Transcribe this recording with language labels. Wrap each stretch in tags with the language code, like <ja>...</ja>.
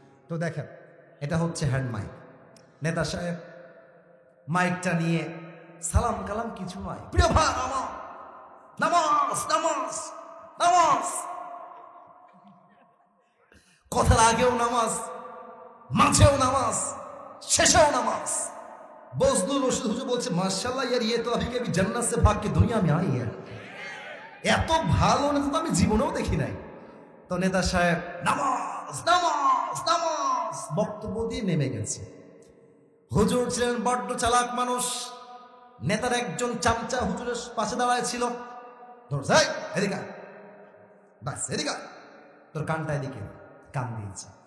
<bn>তো দেখেন, এটা হচ্ছে হ্যান্ড মাইক। নেতা সাহেব মাইকটা নিয়ে সালাম কালাম কিছু নয়, প্রিয় ভাই আমার, নামাজ নামাজ নামাজ, কথার আগেও নামাজ, মাঝেও নামাজ, শেষেও নামাজ। বজলুর রশিদ হুজুর বলছে</bn> <hi>মাশাআল্লাহ ইয়ার, ये तो अभी कभी जन्नत से भाग के दुनिया में आई है।</hi> <bn>এত ভালো নেতা তো আমি জীবনেও দেখি নাই। তো নেতা সাহেব নামাজ নামাজ নামাজ বক্তব্য দিয়ে নেমে গেছে। হুজুর ছিলেন বড্ড চালাক মানুষ। নেতার একজন চামচা হুজুরের পাশে দাঁড়ায় ছিল, ধরছে এদিকে বাস, এদিকে তোর কানটা এদিকে, কান দিয়েছে।</bn>